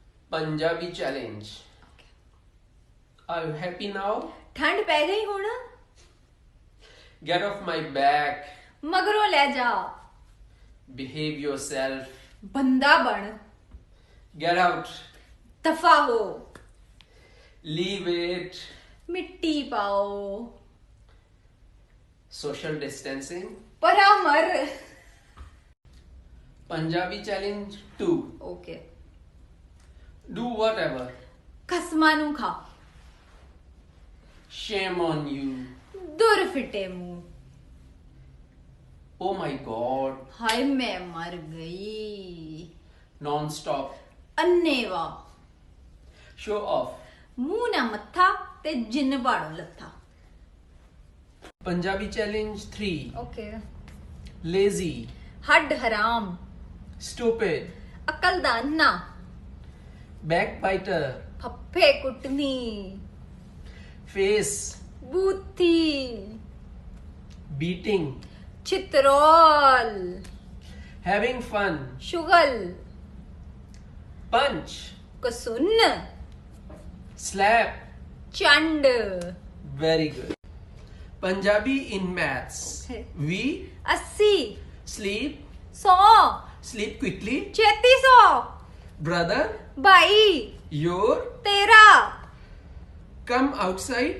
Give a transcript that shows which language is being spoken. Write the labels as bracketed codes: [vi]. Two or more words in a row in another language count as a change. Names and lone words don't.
[en] Punjabi challenge. Are you happy now? [pa] ਠੰਡ ਪੈ ਗਈ ਹੁਣ [en] Get off my back. [pa] ਮਗਰੋਂ ਲੈ ਜਾ [en] Behave yourself. [pa] ਬੰਦਾ ਬਣ [en] Get out. [pa] ਦਫਾ ਹੋ [en] Leave it. [pa] ਮਿੱਟੀ ਪਾਓ [en] Social distancing. [pa] ਪਰਾ ਮਰ [en] Punjabi challenge 2. [pa] ਓਕੇ [en] Do whatever. [pa] ਖਸਮਾਂ ਨੂੰ ਖਾ [en] Shame on you. [pa] ਦੁਰ ਫਿੱਟੇ ਮੂੰਹ [en] Oh my god. [pa] ਹਾਏ ਮੈਂ ਮਰ ਗਈ [en] Non-stop. [pa] ਅੰਨੇਵਾ [en] Show off. [pa] ਮੂੰਹ ਨਾ ਮੱਥਾ ਤੇ ਜਿੰਨ ਬਾੜੋ ਲੱਥਾ [en] Punjabi challenge 3. [pa] ਓਕੇ [en] Lazy. [pa] ਹੱਡ ਹਰਾਮ [en] Stupid. [pa] ਅਕਲ ਦਾ ਅੰਨਾ [en] Backbiter. [pa] ਫੱਫੇ ਕੁੱਟਣੀ [en] Face. [pa] ਬੂਥੀ [en] Beating. [pa] ਚਿਤਰੋਲ [en] Having fun. [pa] ਸ਼ੁਗਲ [en] Punch. [pa] ਕਸੁੰਨ [en] Slap. [pa] ਚੰਡ [en] Very good. Punjabi in maths. We [pa] 80 [en] sleep. [pa] 100 [en] Sleep quickly. [pa] 3600 [en] Brother. [pa] 22 [en] Your. [pa] 13 [en] Come outside.